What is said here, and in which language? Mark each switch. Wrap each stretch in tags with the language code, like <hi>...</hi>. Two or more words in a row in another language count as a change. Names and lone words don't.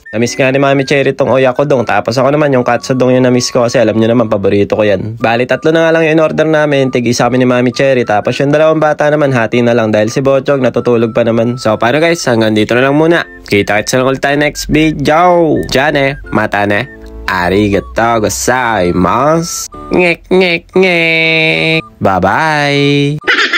<tl>Namiss nga ni Mami Cherry tong oyakodong, tapos ako naman yung katsudong yung namiss ko kasi alam nyo naman, paborito ko yan. Bale, 3 na nga lang yung in-order namin, tig-isa kami ni Mami Cherry, tapos yung 2 bata naman, hati na lang dahil si Botchog natutulog pa naman. So, paano guys, hanggang dito na lang muna. Kita-kits na lang ulit tayo</tl> <en>next video.</en> <ja>じゃまたね. ありがとうございます.</ja> <tl>Ngek ngek ngek.</tl> <en>Bye bye.</en>